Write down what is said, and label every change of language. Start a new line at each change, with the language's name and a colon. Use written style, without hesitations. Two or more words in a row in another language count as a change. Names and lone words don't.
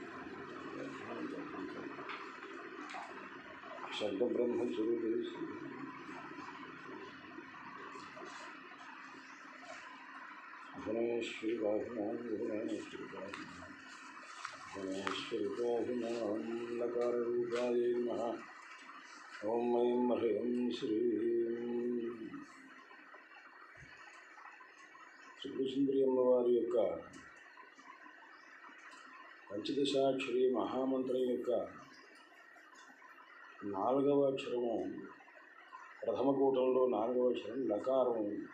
Sanskrit: शब्दब्रह्मस्वरूपे भुवनेश्वरि पाहिनां भुवनेश्वरि पाहिनां लकाररूपायै नमः। ओं ऐं ह्रीं
Telugu: శ్రీం త్రిపురసుందరి అమ్మవారి యొక్క పంచదశాక్షరి మహామంత్రం యొక్క 4వ అక్షరము ప్రథమ కూటంలో 4వ అక్షరం లకారము.